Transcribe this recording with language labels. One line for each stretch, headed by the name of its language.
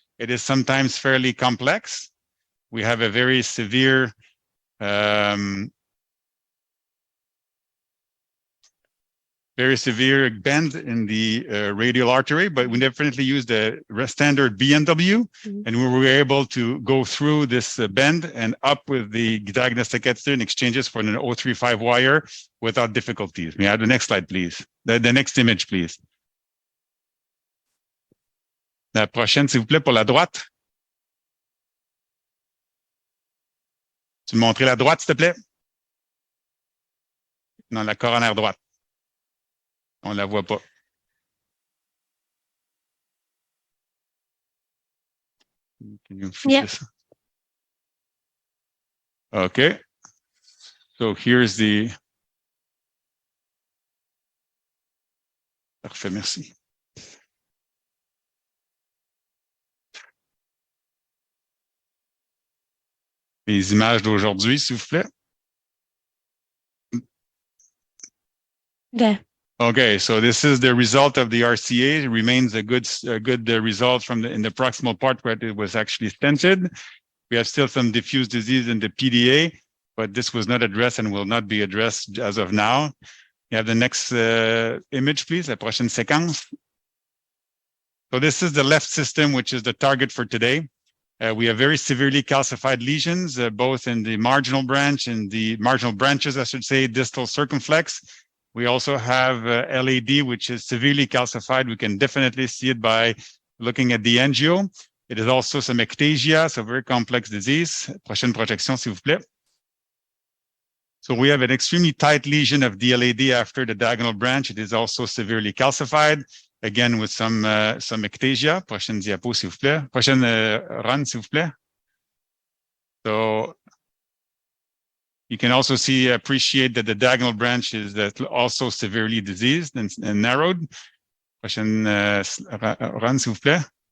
English: It is sometimes fairly complex. We have a very severe bend in the radial artery, but we definitely use the standard BNW, mm-hmm. and we were able to go through this bend and up with the diagnostic catheter and exchanges for an 035 wire without difficulties. May I have the next slide, please? The next image, please.
French: La prochaine, s'il vous plaît, pour la droite. Tu me montrer la droite, s'il te plaît? Non, la coronaire droite. On la voit pas.
English: Yeah. Okay. So here's the.
French: Parfait, merci. Les images d'aujourd'hui, s'il vous plaît.
English: Yeah. Okay, so this is the result of the RCA. It remains a good result from in the proximal part where it was actually stented. We have still some diffuse disease in the PDA, but this was not addressed and will not be addressed as of now. You have the next image, please,
French: la prochaine séquence.
English: So this is the left system, which is the target for today. We have very severely calcified lesions, both in the marginal branch and the marginal branches, I should say, distal circumflex. We also have LAD, which is severely calcified. We can definitely see it by looking at the angio. It is also some ectasia, so very complex disease.
French: Prochaine projection, s'il vous plaît.
English: So we have an extremely tight lesion of DLAD after the diagonal branch. It is also severely calcified, again with some ectasia.
French: Prochaine diapo, s'il vous plaît. Prochaine run, s'il vous plaît.
English: So you can also appreciate that the diagonal branch is also severely diseased and narrowed.
French: Prochaine run, s'il vous plaît.